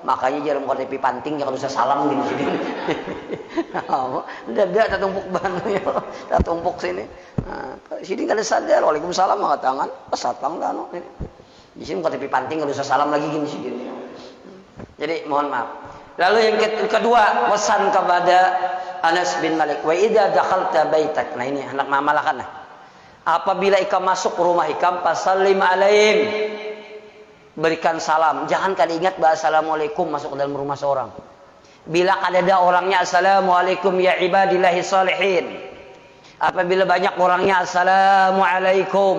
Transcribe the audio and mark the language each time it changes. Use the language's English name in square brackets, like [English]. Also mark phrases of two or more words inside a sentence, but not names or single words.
[Banjar] Makanya jar mau tepi panting ya kada usah salam gini sidin. Dada tak tumpuk ban ya, tak tumpuk sini. Nah, sidin kada sadar, waalaikumsalam maka tangan, pas satang dah anu. Di sini mau tepi panting kada usah salam lagi gini sidin. [Indonesian] Jadi mohon maaf. Lalu yang kedua, pesan kepada Anas bin Malik, [Arabic] وإذا دخلت بيتك. [Banjar] Nah ini anak mama lah kan. Apabila ikam masuk rumah ikam, [Arabic] فسلم عليهم. [Indonesian] Berikan salam. Jangan kali ingat bahasa assalamualaikum masuk ke dalam rumah seorang. Bila ada orangnya [Arabic] السلام عليكم يا عباد الله الصالحين. [Indonesian] Apabila banyak orangnya assalamualaikum.